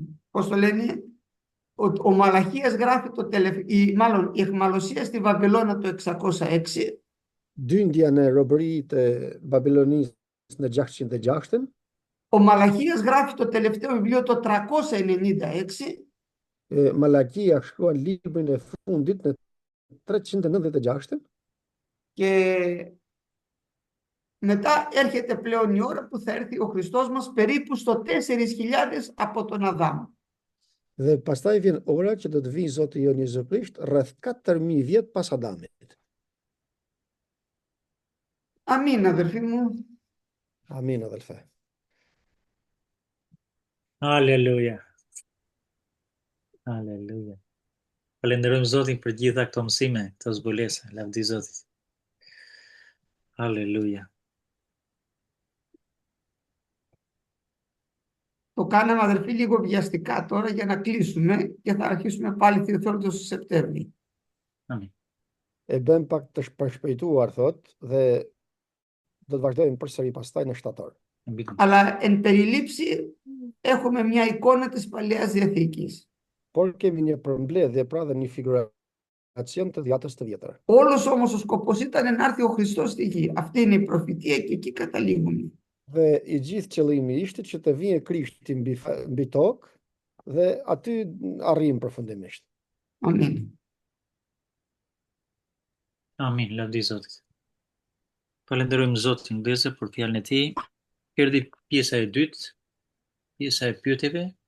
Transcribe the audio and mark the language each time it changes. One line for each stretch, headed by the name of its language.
Greek: Πώς το λένε, ο Μαλαχίας γράφει μάλλον η αιχμαλωσία στη Βαβυλώνα το 606.
Albanian: Dyndja në robëri të Babilonisë në 606.
Greek: Ο Μαλαχίας γράφει το τελευταίο βιβλίο το 396.
Albanian: Malakia shkruan librin e fundit në 396.
Greek: Και μετά έρχεται πλέον η ώρα που θα έρθει ο Χριστός μας περίπου στο 4.000 από τον Αδάμ.
Albanian: Dhe pastaj vjen ora që do të vijë Zoti jon Jezu Krisht rreth 4000 vjet pas Adamit.
Greek: Αμήν, αδελφοί μου.
Albanian: Amin,
Greek: αδελφέ.
Albanian: Aleluja. Aleluja. Falenderojmë Zotin për gjitha këto mësime, këto zbulese. Lavdi Zotit. Aleluja.
Greek: Το κάναμε, αδελφοί, λίγο βιαστικά τώρα για να κλείσουμε και θα αρχίσουμε πάλι Θεόθεορτος στο Σεπτέμβρη.
Albanian: Amin. E bëm pak të përshpejtuar thot dhe do të vazhdojmë përsëri pastaj në shtator.
Greek: Αλλά εν περιλήψη έχουμε μια εικόνα της Παλαιάς Διαθήκης.
Albanian: Por kemi një përmbledhje pra dhe një figuracion të Dhjatës të Vjetër.
Greek: Όλος όμως ο σκοπός ήταν να έρθει ο Χριστός στη γη. Αυτή είναι η προφητεία και εκεί καταλήγουμε.
Albanian: Dhe i gjithë qëllimi ishte që të vijë Krishti mbi tokë dhe aty arrim përfundimisht. Amin. Amin, lavdi Zotit. Falenderojmë Zotin Ndeze për fjalën e tij. Erdhi pjesa e dytë, pjesa e pyetjeve.